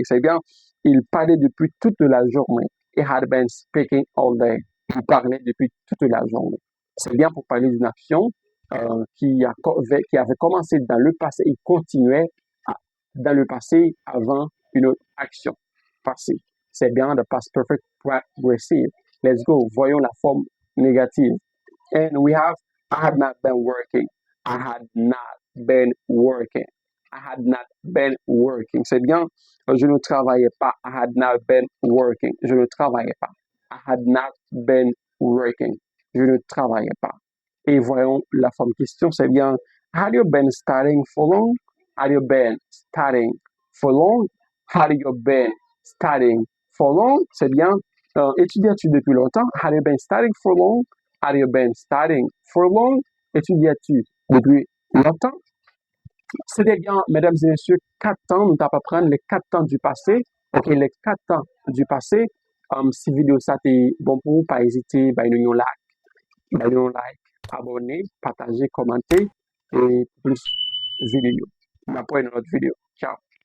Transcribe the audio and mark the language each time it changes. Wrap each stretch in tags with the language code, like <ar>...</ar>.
<fr>C'est bien. Il parlait depuis toute la journée.</fr> <en>He had been speaking all day.</en> <fr>Il parlait depuis toute la journée. C'est bien pour parler d'une action qui avait commencé dans le passé et continuait dans le passé avant une autre action passée. C'est bien le past perfect progressive.</fr> <en>Let's go.</en> <fr>Voyons la forme négative.</fr> <en>And we have I had not been working. I had not been working. I had not been working.</en> <fr>C'est bien. Je ne travaillais pas.</fr> <en>I had not been working.</en> <fr>Je ne travaillais pas.</fr> <en>I had not been working.</en> <fr>Je ne travaillais pas. Et voyons la forme question, c'est bien</fr> <en>had you been studying for long? Had you been studying for long? Had you been studying for long?</en> <fr>C'est bien étudiais-tu depuis longtemps?</fr> <en>Had you been studying for long? Had you been studying for long?</en> <fr>Étudiais-tu depuis longtemps? C'était bien, mesdames et messieurs, 4 temps. Nous t'avons prendre les 4 temps du passé. OK, les 4 temps du passé. Si vidéo ça t'est bon pour vous, pas hésiter, like, abonner, partager, commenter et plus vidéo. On apprend une autre vidéo. Ciao.</fr>